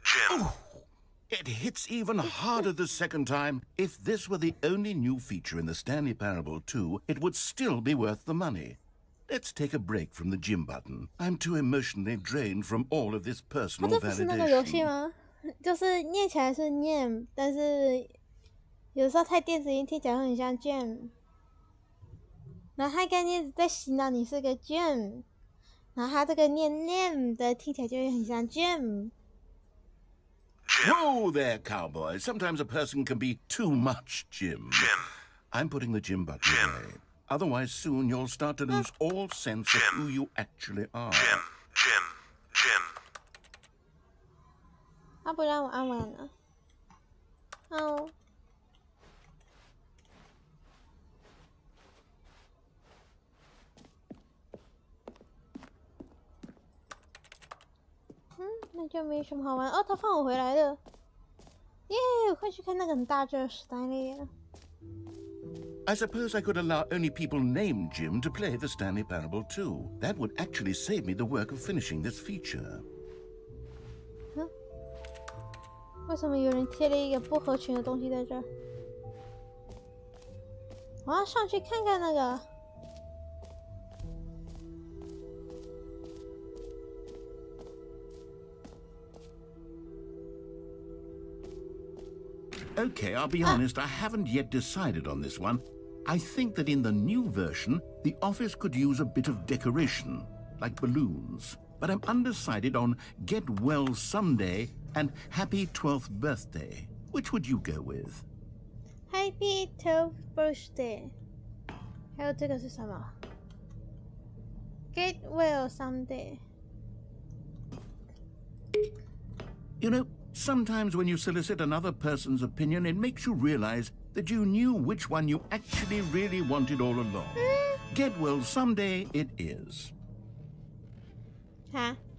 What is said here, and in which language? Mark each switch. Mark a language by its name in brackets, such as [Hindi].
[English] Oh, it hits even harder the second time. If this were the only new feature in the Stanley Parable 2, it would still be worth the money. Let's take a break from the Jim button. I'm too emotionally drained from all of this [Chinese] 它 [English] personal [Chinese] 这不是那个游戏 [English] validation. [Chinese] 吗？就是念起来是 name， 但是有时候太电子音听起来会很像 Jam。然后它概念在洗脑你是个 Jam， 然后它这个念 name 的听起来就会很像 Jam。 [English] Whoa there, cowboy. Sometimes a person can be too much Jim. Jim. I'm putting the Jim button away. Otherwise, soon you'll start to lose all sense of who you actually are. Jim. [Chinese] 他不让我按完了。哦。那就没什么好玩哦。他放我回来了。耶，快去看那个很大只的 Stanley。 [English] I suppose I could allow only people named Jim to play the Stanley Parable too. That would actually save me the work of finishing this feature. [Chinese] 为什么有人贴了一个不合群的东西在这儿？我要上去看看那个。 [English] Okay, I'll be honest, I haven't yet decided on this one. I think that in the new version, the office could use a bit of decoration, like balloons. But I'm undecided on Get Well Someday and Happy 12th Birthday. Which would you go with? Happy 12th Birthday. [Chinese] 还有这个是什么 ？ [English] Get Well Someday. You know, sometimes when you solicit another person's opinion, it makes you realize that you knew which one you actually really wanted all along. Get Well Someday it is. [Chinese] 哈？